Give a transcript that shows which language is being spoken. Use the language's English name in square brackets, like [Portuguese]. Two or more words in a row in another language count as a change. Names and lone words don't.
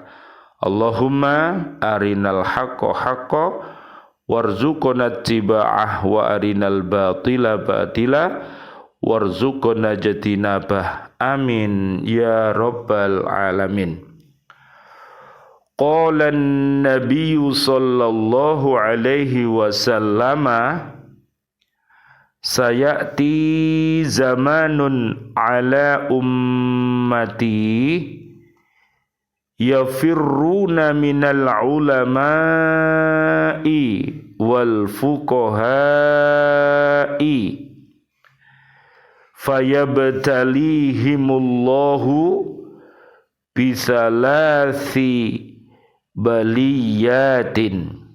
[Arabic] اللهم أرنا الحق حقا وارزقنا اتباعه وأرنا الباطل باطلا وارزقنا اجتنابه. آمين يا رب العالمين. قال النبي صلى الله عليه وسلم, سيأتي زمان على أمتي يفرون من العلماء وال فقهاء فيبتليهم الله بثلاث بليات